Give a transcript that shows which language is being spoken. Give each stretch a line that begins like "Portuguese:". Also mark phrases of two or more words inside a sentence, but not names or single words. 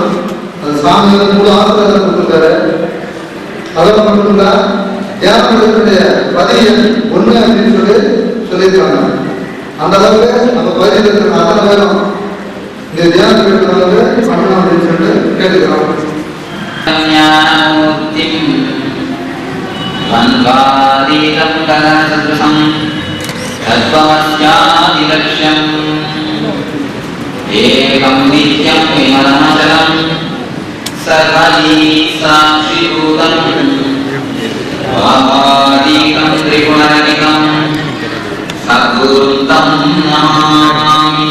Tamil: அது சாமி கூட ஆசிரியர் கொடுத்துருக்காரு. அதோட மட்டும் இல்ல தியான மண்டபத்துடைய பதியம் 1 அப்படின்னு சொல்லியிருக்காங்க. அந்த அளவுக்கு நம்ம பகுதியில் இருக்கிற அத்தனை பேரும் இந்த தியானம் எடுக்கிறவங்க பண்ணலாம் அப்படின்னு சொல்லிட்டு கேட்டுக்கிறோம்.
Sanskrit: वन्वादीतं गगनसदृशं तत्त्वमस्यादिलक्ष्यम् एकं नित्यं विमलमचलं सर्वजी साक्षिभूतं वामादीकं त्रिगुणरहितं सद्गुरुं तं नमामि.